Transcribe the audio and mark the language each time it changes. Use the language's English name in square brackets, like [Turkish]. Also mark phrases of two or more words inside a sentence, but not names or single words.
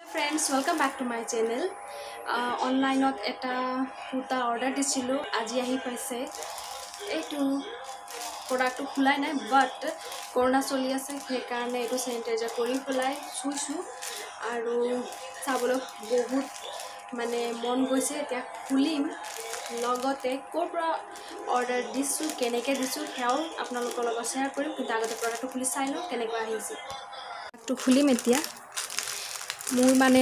[English] friends, welcome back to my channel. [Assamese] Online এটা কুৰ্তা order দিছিলোঁ আজি আহি পাইছে. Etu product khulai nai but corona choli ase he karone etu sanitizer kori khulai চুইছোঁ আৰু চাবলৈ বহুত মানে মন গৈছে এটা খুলিম লগতে কাপোৰ order দিছোঁ কেনেকৈ দিছোঁ হেয়াও আপোনালোকৰ লগত share কৰিম কিন্তু আগতে product খুলি চাই লওঁ কেনেকুৱা আহিছে তো খুলিম এতিয়া মোৰ মানে